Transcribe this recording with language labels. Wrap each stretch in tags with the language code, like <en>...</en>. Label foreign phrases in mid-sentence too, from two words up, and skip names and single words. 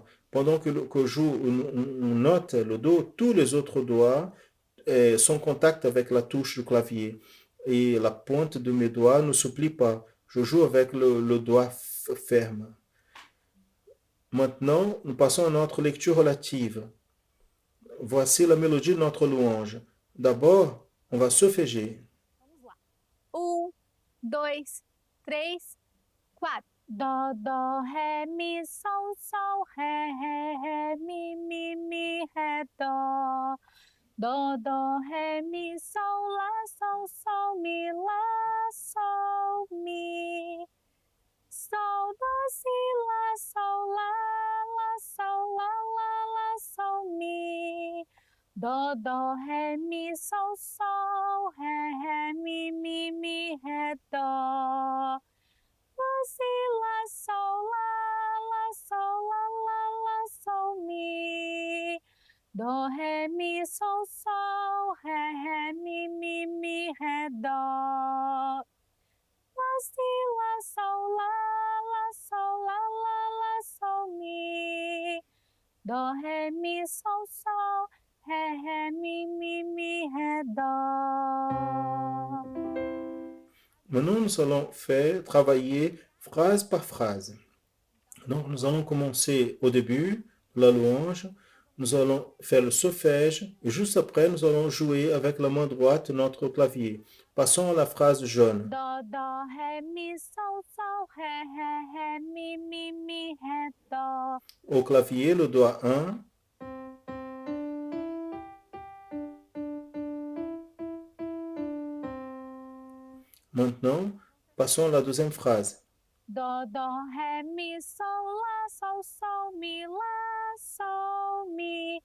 <fr>Pendant que je joue une note, le Do, tous les autres doigts sont en contact avec la touche du clavier. Et la pointe de mes doigts ne s'oublie pas. Je joue avec le doigt ferme. Maintenant, nous passons à notre lecture relative. Voici la mélodie de notre louange. D'abord, on va solféger.</fr> <pt>Vamos lá. 1, 2, 3, 4. Dó, dó, ré, mi, sol, sol, ré, ré, mi, ré, dó. Dó, dó, ré, mi, sol, lá, sol, mi, lá, sol, mi. Sol, dó, si, lá, sol, lá, sol, mi. Dó, ré, mi, sol, ré, mi, ré, dó. Dó, si, lá, sol, sol, mi. Dó, ré, mi, sol, ré, mi, ré, dó. Dó, si, lá, sol, mi. Dó, ré, mi, sol, ré, mi, ré, dó.</pt> <fr>Maintenant, nous allons faire travailler phrase par phrase. Donc, nous allons commencer au début, la louange. Nous allons faire le solfège et juste après, nous allons jouer avec la main droite notre clavier. Passons à la phrase jaune. Do, ré, mi, ré, mi, ré, do. Au clavier, le doigt 1. Maintenant, passons à la deuxième phrase. Do, ré, mi, mi, mi.</fr>